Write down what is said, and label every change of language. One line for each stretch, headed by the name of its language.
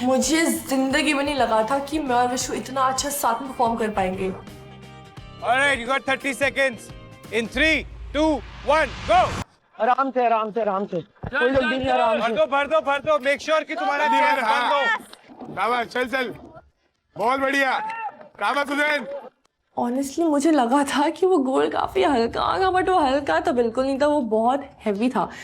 Hindi: मुझे जिंदगी में नहीं लगा था कि मैं और विशु इतना अच्छा साथ में परफॉर्म कर पाएंगे।
English: Alright, you got 30 seconds. In 3, 2, 1, go.
Hindi: आराम से, आराम से, आराम से, कोई जल्दी नहीं, आराम से। भर दो,
English: make sure
Hindi: कि तुम्हारा चेयर भर दो। शाबाश, चल, बहुत बढ़िया, शाबाश हुसैन। ऑनेस्टली मुझे लगा था कि वो गोल काफ़ी हल्का होगा, बट वो हल्का तो बिल्कुल नहीं था, वो बहुत हैवी था।